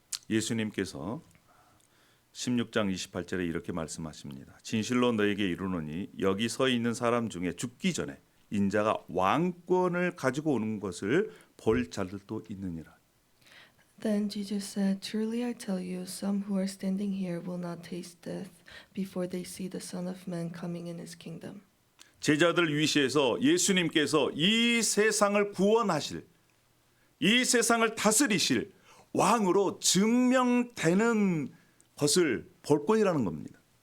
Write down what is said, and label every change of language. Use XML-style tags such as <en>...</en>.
<ko>예수님께서 16장 28절에 이렇게 말씀하십니다. 진실로 너에게 이르노니 여기 서 있는 사람 중에 죽기 전에 인자가 왕권을 가지고 오는 것을 볼 자들도 있느니라.</ko> <en>Then Jesus said, Truly I tell you, some who are standing here will not taste death before they see the Son of Man coming in his kingdom.</en> <ko>제자들 위시해서 예수님께서 이 세상을 구원하실, 이 세상을 다스리실 왕으로 증명되는 것을 볼 것이라는 겁니다.</ko>